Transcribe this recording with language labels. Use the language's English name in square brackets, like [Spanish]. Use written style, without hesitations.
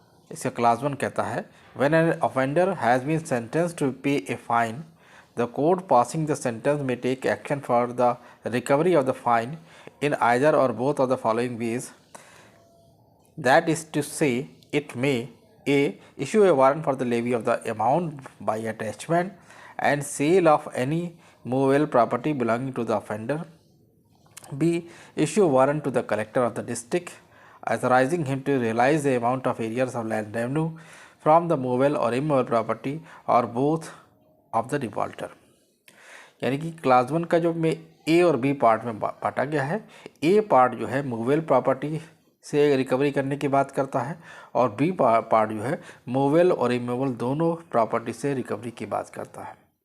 [Hindi] इसका क्लास 1 कहता है, [English] When an offender has been sentenced to pay a fine, the court passing the sentence may take action for the recovery of the fine in either or both of the following ways, that is to say it may A. Issue a warrant for the levy of the amount by attachment and sale of any movable property belonging to the offender. B. Issue a warrant to the collector of the district authorizing him to realize the amount of areas of land revenue from the movable or immovable property or both of the defaulter. [Hindi] यानी कि class 1 का जो में ए और B part में बांटा गया है। ए पार्ट जो है मूवेबल प्रॉपर्टी से रिकवरी करने की बात करता है और बी पार्ट जो है मूवेबल और इमूवेबल दोनों प्रॉपर्टी से रिकवरी की बात करता है।